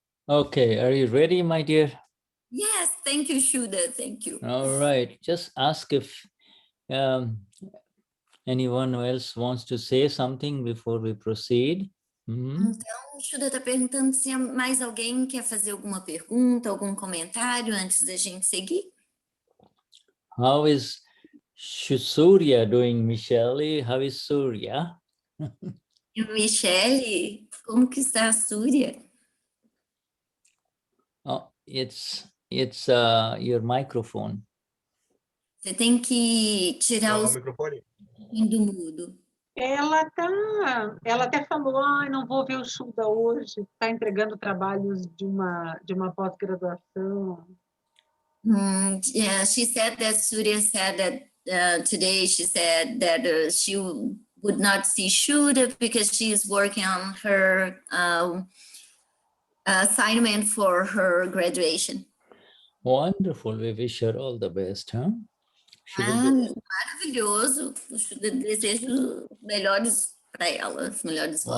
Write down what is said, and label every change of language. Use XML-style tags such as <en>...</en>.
<en>Okay, are you ready, my dear? Yes, thank you, Shuddha. Thank you. All right, just ask if anyone else wants to say something before we proceed.</en> <pt>Então, o Shuddha está perguntando se mais alguém quer fazer alguma pergunta, algum comentário antes da gente seguir.</pt> <en>How is Surya doing, Michelle? How is Surya?</en> <pt>E Michelle, como que está a Surya?</pt> <en>Oh, it's your microphone.</en> <pt>Você tem que tirar o microfone do mudo. Ela até falou, não vou ver o Shuddha hoje, está entregando trabalhos de uma pós-graduação.</pt> <en>Yeah, she said that Surya said that today she said that she would not see Shuddha because she is working on her assignment for her graduation. Wonderful. We wish her all the best, huh?</en> <pt>Maravilhoso. Desejo melhores para ela, os melhores votos.</pt>